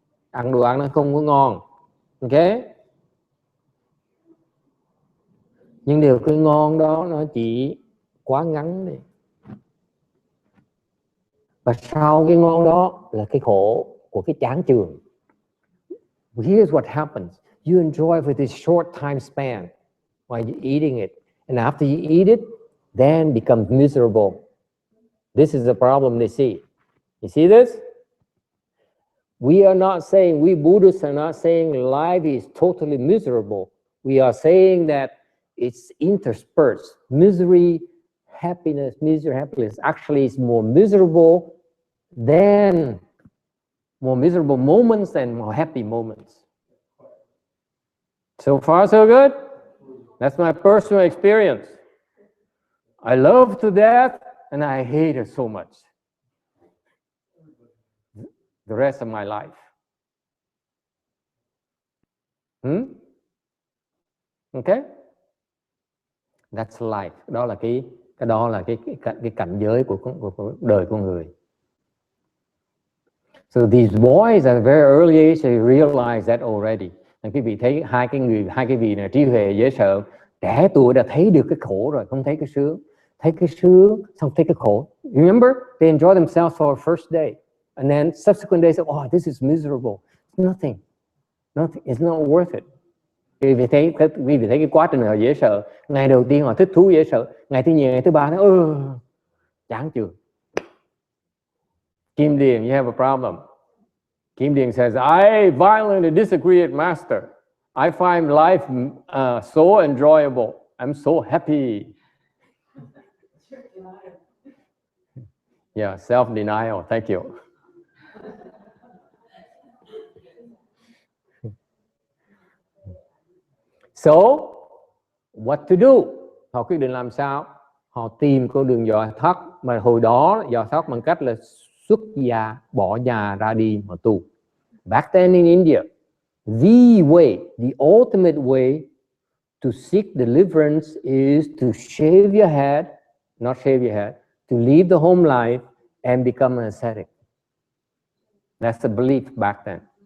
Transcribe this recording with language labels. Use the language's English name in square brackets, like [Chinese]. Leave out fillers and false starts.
[Vietnamese] Ăn đồ ăn nó không có ngon. Ok? Nhưng điều cái ngon đó nó chỉ quá ngắn đi. Và sau cái ngon đó là cái khổ của cái chán chường. [English] Here's what happens. You enjoy for this short time span while you're eating it. And after you eat it, then becomes miserable. This is the problem they see. You see this? We are not saying, we Buddhists are not saying life is totally miserable. We are saying that it's interspersed. Misery, happiness, misery, happiness. Actually, it's more miserable moments than more happy moments. So far, so good? That's my personal experience. I love to death and I hate it so much. The rest of my life. Okay? That's life. [Vietnamese] Đó là cái cảnh giới của đời con người. [English] So these boys at a very early age they realize that already. [Vietnamese] Quý vị thấy hai cái vị này trí huệ dễ sợ, trẻ tuổi đã thấy được cái khổ rồi, không thấy cái sướng. Thấy cái sướng, xong thấy cái khổ. [English] Remember, they enjoy themselves for a first day. And then subsequent days, oh, this is miserable. Nothing. It's not worth it. [Vietnamese] Quý vị thấy cái quá trình họ dễ sợ. Ngày đầu tiên họ thích thú dễ sợ. Ngày thứ nhì, ngày thứ ba, nó chán chường. [English] Kim Điền, you have a problem. Kim Điền says, I violently disagree with Master. I find life so enjoyable. I'm so happy. Yeah, self-denial. Thank you. [Vietnamese] So, what to do? Họ quyết định làm sao? Họ tìm con đường giải thoát, mà hồi đó giải thoát bằng cách là xuất gia, bỏ nhà ra đi mà tu. [English] Back then in India, the way, the ultimate way to seek deliverance is to shave your head, not shave your head, to leave the home life and become an ascetic. That's the belief back then.